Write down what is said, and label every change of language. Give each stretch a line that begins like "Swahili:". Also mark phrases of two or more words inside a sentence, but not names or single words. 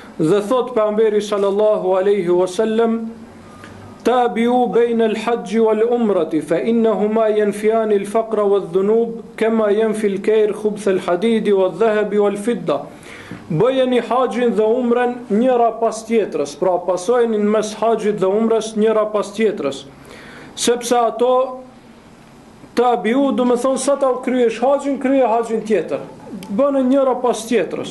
Albanian: Dhe thot pejgamberi
Arabic: صلى الله عليه وسلم تابعوا بين الحج والعمرة فإنهما ينفيان الفقر والذنوب كما ينفي الكير خبث الحديد والذهب والفضة."
Albanian: Bëjeni haxhin dhe umrën njëra pas tjetrës, pra pasojeni në mes haxhit dhe umrës njëra pas tjetrës, sepse ato tabiu, do të thonë sa ta kryesh haxhin, krye haxhin tjetër, bënë njëra pas tjetrës.